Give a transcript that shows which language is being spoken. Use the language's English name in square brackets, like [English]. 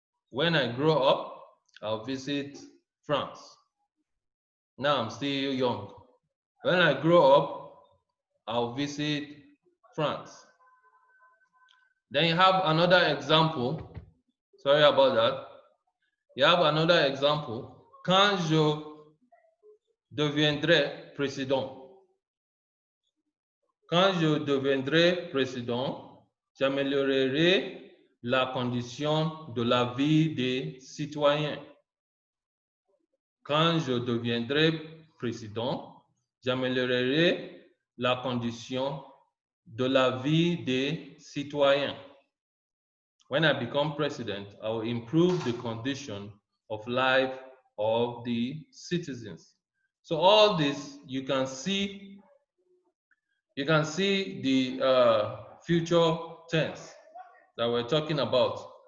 [English] When I grow up, I'll visit France. Now I'm still young. When I grow up, I'll visit France. Then you have another example. Sorry about that. You have another example. [French] Quand je deviendrai président. Quand je deviendrai président, j'améliorerai la condition de la vie des citoyens. Quand je deviendrai président, j'améliorerai la condition de la vie des citoyens. [English] When I become president, I will improve the condition of life of the citizens. So all this, you can see the future tense that we're talking about.